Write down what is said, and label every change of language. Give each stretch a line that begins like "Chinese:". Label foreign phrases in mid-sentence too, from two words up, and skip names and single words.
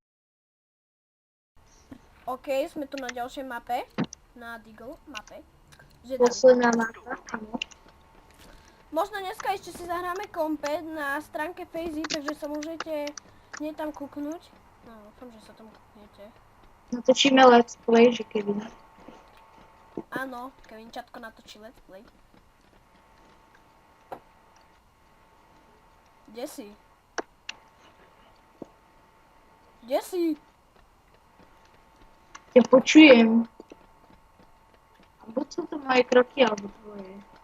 Slovak: OK, sme tu na ďalšej mape. Na Deagle mape. Že David. Posledná mapa, áno. Možno dneska ešte si zahráme kompet na stránke Fejzy, takže sa môžete hneď tam kúknúť. No, dúfam, že sa tam kúknete. Natočíme
English: let's play,
Slovak: že keby. Áno, Kevinčatko natočí
English: let's play.
Slovak: Kde si? Kde si? Ja počujem. A buď sú to moje kroky, alebo tvoje.